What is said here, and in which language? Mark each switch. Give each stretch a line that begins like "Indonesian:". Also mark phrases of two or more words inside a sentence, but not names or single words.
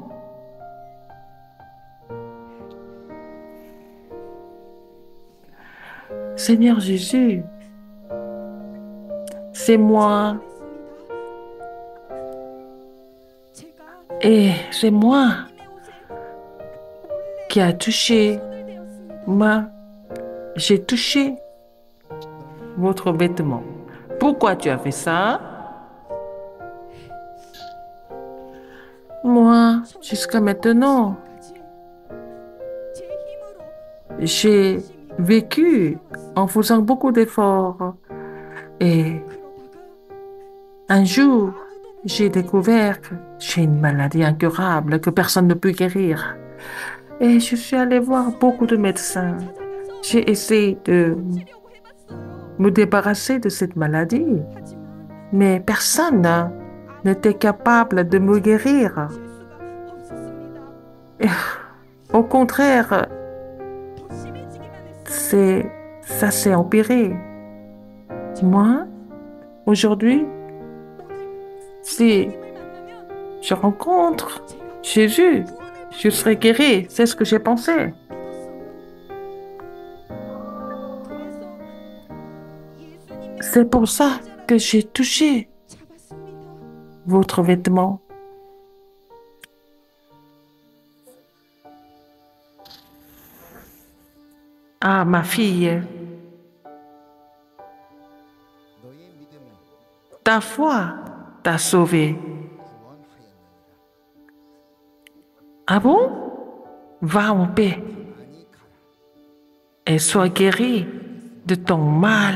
French: Seigneur Jésus, c'est moi
Korean: 제가
French: et c'est moi
Korean: 님의 옷에
French: qui a touché
Korean: 손을 대었습니다.
French: j'ai touché votre vêtement. Pourquoi tu as fait ça? Moi, jusqu'à maintenant,
Korean: 제 힘으로
French: j'ai vécu en faisant beaucoup d'efforts. Et
Korean: 그러다가
French: un jour, j'ai découvert que j'ai une maladie incurable que personne ne peut guérir. Et je suis allée voir beaucoup de médecins.
Korean: 찾아가서
French: J'ai essayé de
Korean: 치려고 해봤어요.
French: me débarrasser de cette maladie,
Korean: 하지만
French: mais personne n'était capable de me guérir.
Korean: 될 수가 없었습니다.
French: Au contraire,
Korean: 더 심해지기만 했어요.
French: ça s'est empiré. Moi, aujourd'hui, si
Korean: 님을 만나면
French: je rencontre
Korean: 제가
French: Jésus,
Korean: 구원을
French: je serai guéri. C'est ce que j'ai pensé.
Korean: 믿었어요. 그래서 예수님의
French: C'est pour ça que j'ai touché
Korean: 잡았습니다.
French: votre vêtement. Ah, ma fille,
Korean: 너의 믿음이
French: ta foi t'a sauvée.
Korean: 구원하였느니라.
French: Ah bon? Va en paix
Korean: 많이 가라.
French: et sois guéri de ton mal.